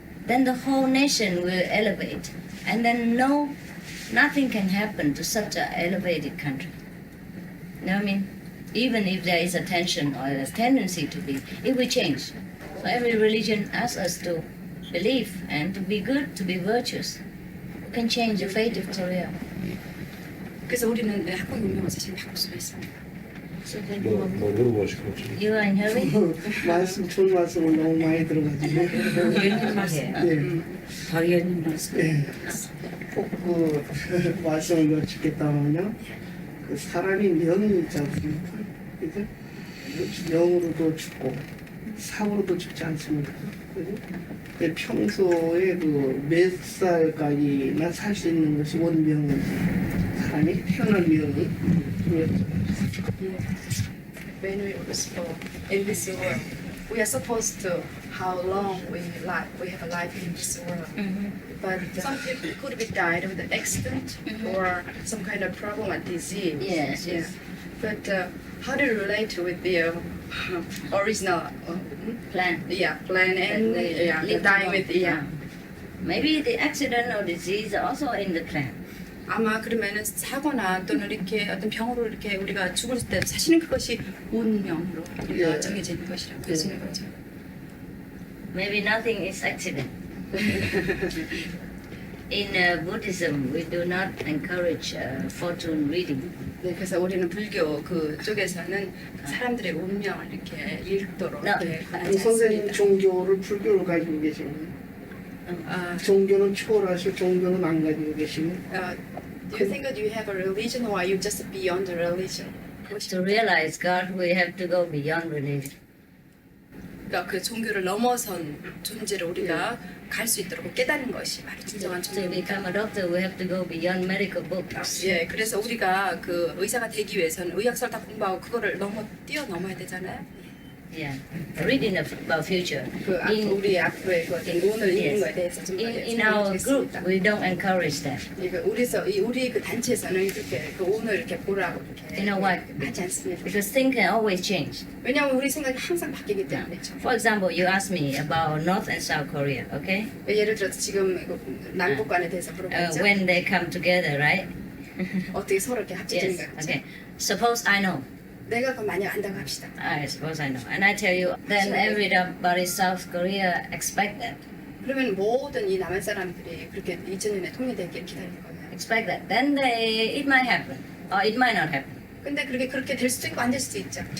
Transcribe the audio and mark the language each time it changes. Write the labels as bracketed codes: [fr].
[en] Then the whole nation will elevate, and then nothing can happen to such an elevated country. You know what I mean? Even if there is a tension or a tendency to be, it will change. So every religion asks us to believe and to be good, to be virtuous. We can change the fate of Korea. [ko] 그래서 우리는 한국 운명을 사실 바꿀 수가 있습니다. 뭐 물어보시고 [en] You are in hurry? [ko] 말씀 좋은 말씀을 너무 많이 들어가지고 의원님 말씀. 예, 박 의원님 말씀. 예. 꼭그 말씀을 여쭙겠다면요, 그 사람이 명이 있지 않습니까? 그죠? 명으로도 죽고 사고로도 죽지 않습니까? 그죠? 근데 평소에 그 몇 살까지나 살 수 있는 것이 원명이지, 사람이 태어난 명이 [en] When we was born in this world, we are supposed to how long we have a life in this world. But some people could be died with an accident or some kind of problem or disease. Yes, Yeah. yes. But how do you relate with the original Plan. plan and Live dying long. with Maybe the accident or disease are also in the plan. [ko] 아마 그러면은 사고나 또는 이렇게 어떤 병으로 이렇게 우리가 죽을 때 사실은 그것이 운명으로 우리가 예. 정해져 있는 것이라고 할 수 있는 거죠. [en] Maybe nothing is accident. In Buddhism, we do not encourage fortune reading. [ko] 네, 그래서 우리는 불교 그 쪽에서는 사람들의 운명을 이렇게 읽도록 나- 하지 선생님 않습니다. 종교를 불교를 가지고 계시면 아, 종교는 초월하시고 종교는 안 가지고 계시면 [en] do you think that you have a religion or are you just beyond the religion? To realize God, we have to go beyond religion. [ko] 그러니까 그 종교를 넘어선 존재를 우리가 갈 수 있도록 깨닫는 것이 바로 진정한 [en] To [ko] 종교입니다. [en] become a doctor, we have to go beyond medical books. [ko] 예, 그래서 우리가 그 의사가 되기 위해서는 의학서를 다 공부하고 그거를 뛰어넘어야 되잖아요. [en] Yeah, reading about future. [ko] 그 우리 앞으로의 그 어떤 운을 읽는 거에 대해서 좀 [en] In our group, we don't encourage that. [ko] 우리 그 단체에서는 이렇게 그 운을 이렇게 보라고 이렇게 [en] You know what? [ko] 하지 않습니다. [en] Because things can always change. [ko] 왜냐하면 우리 생각이 항상 바뀌기 때문이죠. [en] For example, you asked me about North and South Korea, okay? [ko] 예를 들어서 지금 남북간에 대해서 물어봤죠. [en] When they come together, right? [ko] 어떻게 서로 이렇게 합쳐지는 [en] Yes. [ko] 거죠. [en] Okay. Suppose I know. [ko] 내가 그걸 만약 안다고 합시다. [en] I suppose I know. And I tell you, then everybody in South Korea expect that. 그러면 모든 이 남한 사람들이 그렇게 2000년에 통일되기를 기다릴 거예요. Expect that. Then it might happen. Or it might not happen. [ko] 근데 그렇게 될 수도 있고 안 될 수도 있죠.